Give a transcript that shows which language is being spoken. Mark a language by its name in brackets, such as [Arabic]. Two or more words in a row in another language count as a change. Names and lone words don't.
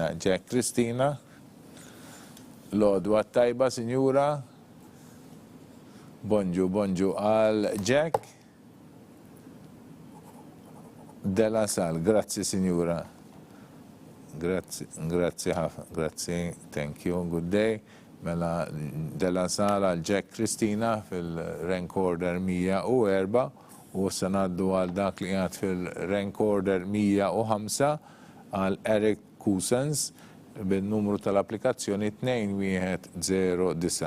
[Maltese] Jack Kristina, l-għodwa tajba, Sinjura. Bonġu għal Jack Della Sal. Grazzi, Sinjura. Grazzi ħafna. Grazzi, [English] thank you, good day. [Maltese] Mela Della Sal għal Jack Kristina fil-rank order 104. U sanaddu għal dak li għad fil-rank order 105 għal Eric Cousins bil-numru tal-applikazzjoni 2109.